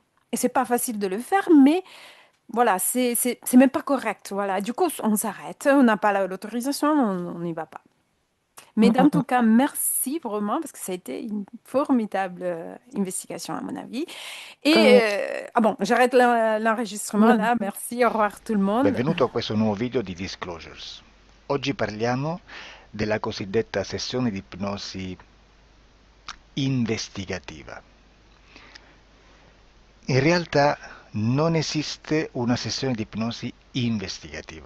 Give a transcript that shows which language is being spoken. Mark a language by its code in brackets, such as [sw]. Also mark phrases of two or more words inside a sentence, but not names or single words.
[fr] Et c'est pas facile de le faire, mais voilà, c'est même pas correct. Voilà, du coup, on s'arrête, on n'a pas l'autorisation, on n'y va pas. Mais Mm, mm, dans tout mm. cas, merci vraiment parce que ça a été une formidable investigation à mon avis. Et Ouais. ah bon, j'arrête l'enregistrement Mm. là. Merci, au revoir tout le monde. [it] Benvenuto a questo nuovo video di Disclosures. Oggi parliamo della cosiddetta sessione di ipnosi investigativa. In realtà non esiste una sessione di ipnosi investigativa.